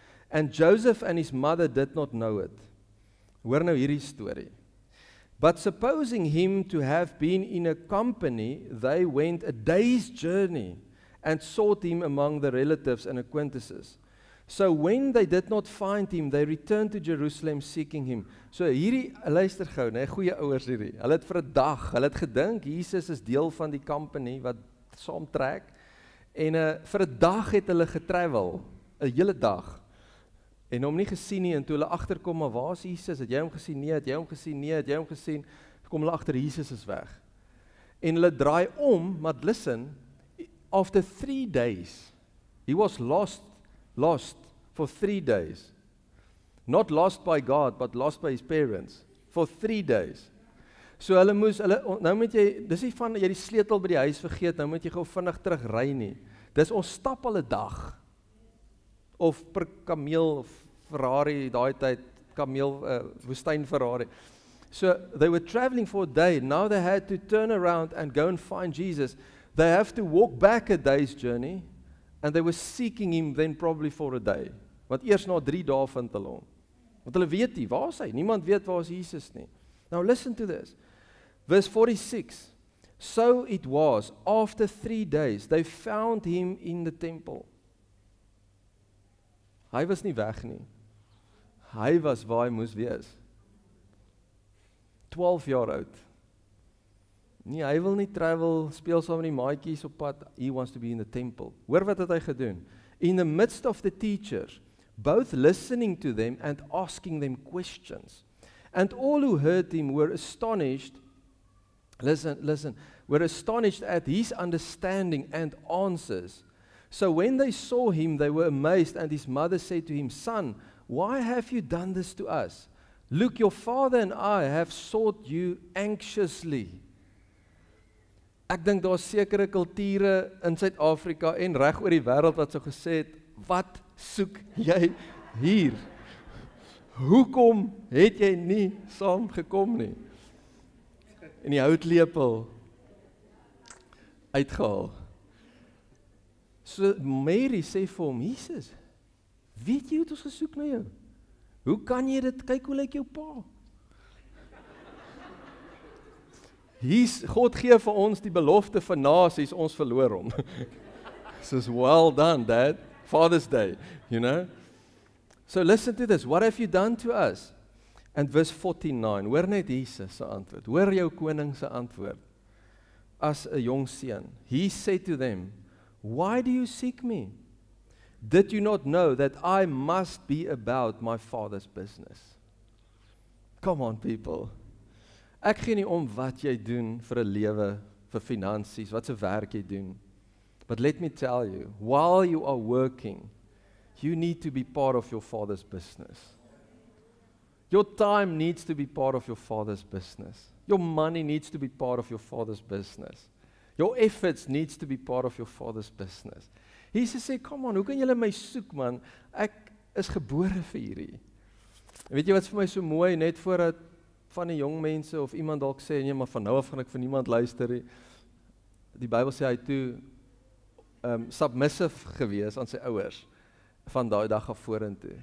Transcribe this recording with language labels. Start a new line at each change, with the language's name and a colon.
English: And Joseph and his mother did not know it.
Afrikaans: Hoor nou hierdie storie.
English: But supposing him to have been in a company, they went a day's journey and sought him among the relatives and acquaintances. So when they did not find him, they returned to Jerusalem seeking him.
Afrikaans: So hierdie, luister gou, nee, goeie ouers hierdie. Hulle het vir 'n dag, hulle het gedink Jesus is deel van die company wat saamtrek en vir 'n dag het hulle getravel 'n hele dag, en hom nie gesien nie, en toe hulle agterkom, maar waar is Jesus? Het jy hom gesien? Nee, het jy hom gesien? Nee, het jy hom gesien? Kom hulle agter, Jesus is weg. En hulle draai om, maar
English: listen, after 3 days, he was lost for 3 days. Not lost by God, but lost by his parents, for 3 days.
Afrikaans: So nou moet jy, dis nie van, jy die sleutel by die huis vergeet, nou moet jy gou vinnig terug ry nie. Dis ons stap al 'n dag, of per kameel, of Ferrari, daai tyd, woestyn Ferrari.
English: So they were traveling for a day, now they had to turn around and go and find Jesus. They have to walk back a day's journey, and they were seeking him then probably for a day.
Afrikaans: Want eers na 3 dae vind hulle hom. Want hulle weet nie, waar is hy? Niemand weet waar is Jesus nie.
English: Now listen to this.
Afrikaans: Verse 46.
English: So it was, after 3 days, they found him in the temple.
Afrikaans: Hy was nie weg nie. Hy was waar hy moes wees. 12 jaar oud. Nee, hy wil nie travel, speel saam met die maatjies op pad.
English: He wants to be in the temple.
Afrikaans: Hoor wat het hy gedoen?
English: In the midst of the teachers, both listening to them and asking them questions. And all who heard him were astonished. Listen, were astonished at his understanding and answers. So when they saw him, they were amazed, and his mother said to him, Son, why have you done this to us? Look, your father and I have sought you anxiously.
Afrikaans: Ek dink daar's sekere kulture in Suid-Afrika en reg oor die wêreld wat so gesê het, wat soek jy hier? Hoekom het jy nie saam gekom nie? En die houtlepel uitgehaal. So Mary sê vir hom, Jesus, weet jy hoe het ons gesoek na jou? Hoe kan jy dit, kyk hoe lyk jou pa? God gee vir ons die belofte van nasies, ons verloor hom.
English: Says, well done, Dad. Father's Day, you know. So listen to this. What have you done to us? And verse 49.
Afrikaans: Hoor net Jesus se antwoord. Hoor jou koning se antwoord. As 'n jong seun.
English: He said to them, why do you seek me? Did you not know that I must be about my father's business? Come on, people.
Afrikaans: Ek gee nie om wat jy doen vir 'n lewe, vir finansies, wat se werk jy doen.
English: But let me tell you, while you are working, you need to be part of your father's business. Your time needs to be part of your father's business. Your money needs to be part of your father's business. Your efforts needs to be part of your father's business.
Afrikaans: Jesus sê,
English: come on,
Afrikaans: hoe kan julle my soek, man? Ek is gebore vir hierdie. Weet jy wat vir my so mooi, net voordat van die jong mense of iemand dalk sê, nee, maar van nou af gaan ek vir niemand luister nie. Die Bybel sê hy toe submissive gewees aan sy ouers van daai dag af vorentoe.